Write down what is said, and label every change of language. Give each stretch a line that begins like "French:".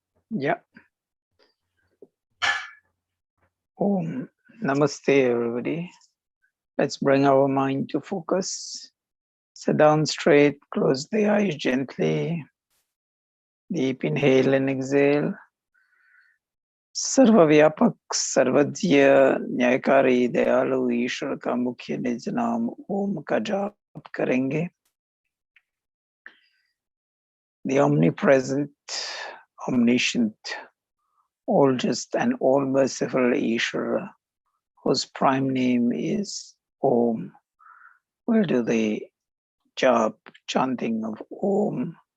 English: Yeah. Om. Namaste, everybody. Let's bring our mind to focus. Sit down straight, close the eyes gently. Deep inhale and exhale.
Hindi: सर्वव्यापक सर्वज्ञ न्यायकारी दयालु ईश्वर का मुख्य निज नाम ओम का जाप करेंगे.
English: The omnipresent, omniscient, all just and all merciful Ishvara, whose prime name is Om, will do the jap, chanting of Om.